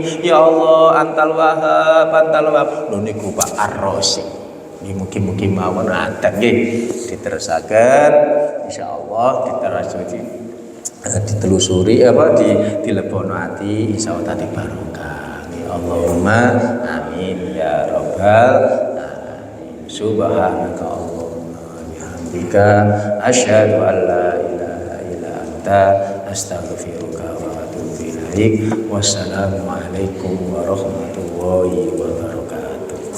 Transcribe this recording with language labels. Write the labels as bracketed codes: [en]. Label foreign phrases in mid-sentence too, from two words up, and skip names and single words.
[ar] يا الله، أنت الوهاب، أنت الوهاب. [jv] Lho niku Pak Ar-Rasyid. Mugi-mugi mawon adan nggih diterusaken insyaallah, ditelusuri dilebono ati insyaallah tadi barokah. [ar] اللهم آمين يا رب العالمين. سبحانك اللهم بحمدك أشهد أن لا إله إلا أنت أستغفرك وأتوب إليك. والسلام عليكم ورحمة الله وبركاته.